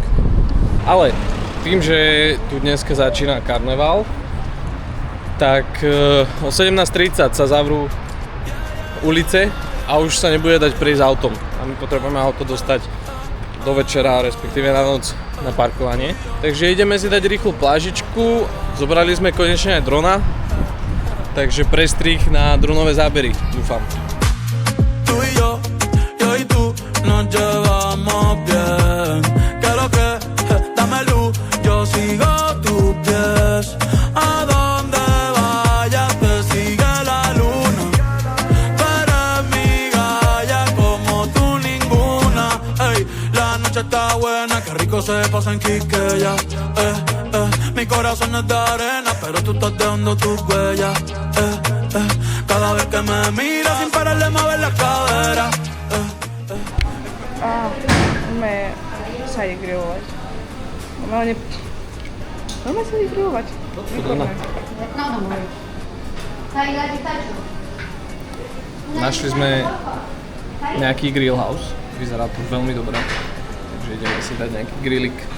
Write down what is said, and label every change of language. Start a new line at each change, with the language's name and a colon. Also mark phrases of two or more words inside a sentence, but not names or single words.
Slovak: Ale tým, že tu dneska začína karneval, tak o 17:30 sa zavrú ulice a už sa nebude dať prejsť autom. A my potrebujeme auto dostať do večera, respektíve na noc na parkovanie. Takže ideme si dať rýchlu plážičku, zobrali sme konečne aj drona, takže prestrih na dronové zábery, dúfam.
Spanish: Tú y yo y tú nos llevamos bien. Que lo que, dame luz, yo sigo tus pies. A donde vayas te sigue la luna. Tú eres mi galla como tú ninguna. Ey, la noche está buena, que rico se pasa en Quiqueya. Mi corazón es de arena, pero tú estás dejando tus huellas. Cada vez que me miras sin parar de mover la cadera.
Slovak: Máme sa ide grilovať. Normálne sa ide grilovať. Našli sme nejaký grill house, vyzerá to veľmi dobre, takže ideme si dať nejaký grillik.